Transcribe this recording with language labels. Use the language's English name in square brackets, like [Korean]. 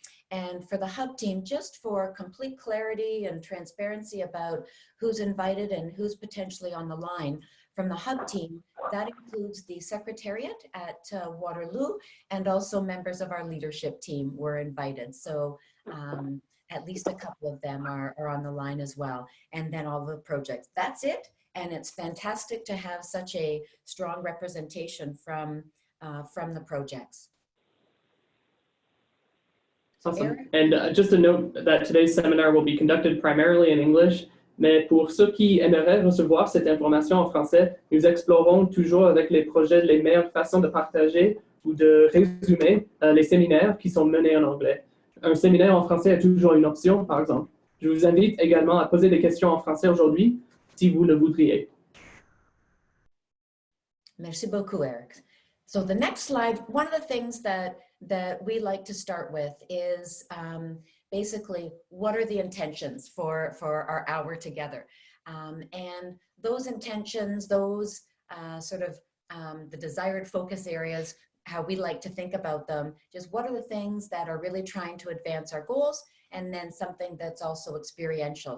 [English] And for the Hub team, just for complete clarity and transparency about who's invited and who's potentially on the line, from the Hub team, that includes the Secretariat at Waterloo, and also members of our leadership team were invited. So at least a couple of them are on the line as well. And then all the projects. That's it. And it's fantastic to have such a strong representation from the projects. Awesome. And just a note that today's seminar will be conducted primarily in English, [French] mais pour ceux qui aimeraient recevoir cette information en français, nous explorons toujours avec les projets les meilleures façons de partager ou de résumer les séminaires qui sont menés en anglais. Un séminaire en français est toujours une option, par exemple. Je vous invite également à poser des questions en français aujourd'hui, si vous le voudriez. Merci beaucoup, Eric. [English] So the next slide, one of the things that we like to start with is basically what are the intentions for our hour together. And those intentions, those the desired focus areas, how we like to think about them, just what are the things that are really trying to advance our goals, and then something that's also experiential.